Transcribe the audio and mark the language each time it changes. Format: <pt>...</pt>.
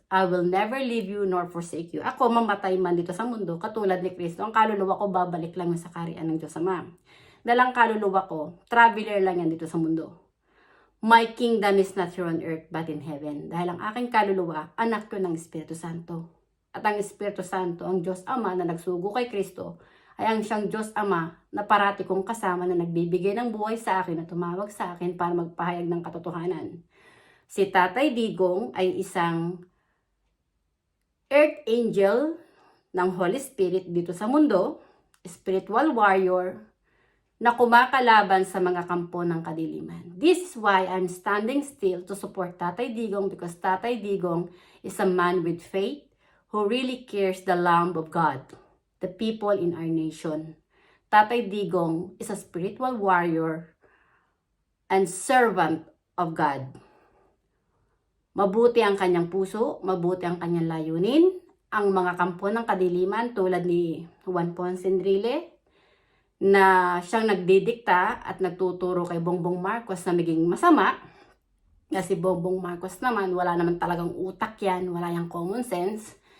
<en>I will never leave you nor forsake you."</en> <tl>Ako, mamatay man dito sa mundo, katulad ni Kristo, ang kaluluwa ko babalik lang sa kaharian ng Diyos Ama. Dalang kaluluwa ko, traveler lang yan dito sa mundo.</tl> <en>My kingdom is not here on earth but in heaven.</en> <tl>Dahil ang aking kaluluwa, anak ko ng Espiritu Santo. At ang Espiritu Santo, ang Diyos Ama na nagsugo kay Kristo, ay ang siyang Diyos Ama na parati kong kasama na nagbibigay ng buhay sa akin at tumawag sa akin para magpahayag ng katotohanan. Si Tatay Digong ay isang</tl> <en>earth angel</en> <tl>ng Holy Spirit dito sa mundo,</tl> <en>spiritual warrior,</en> <tl>na kumakalaban sa mga kampo ng kadiliman.</tl> <en>This is why I'm standing still to support Tatay Digong, because Tatay Digong is a man with faith who really cares the Lamb of God, the people in our nation. Tatay Digong is a spiritual warrior and servant of God.</en> <tl>Mabuti ang kanyang puso, mabuti ang kanyang layunin. Ang mga kampo ng kadiliman tulad ni Juan Ponce Enrile, na siyang nagdidikta at nagtuturo kay Bongbong Marcos na maging masama. Kasi Bongbong Marcos naman, wala naman talagang utak yan, wala yang common sense.</tl>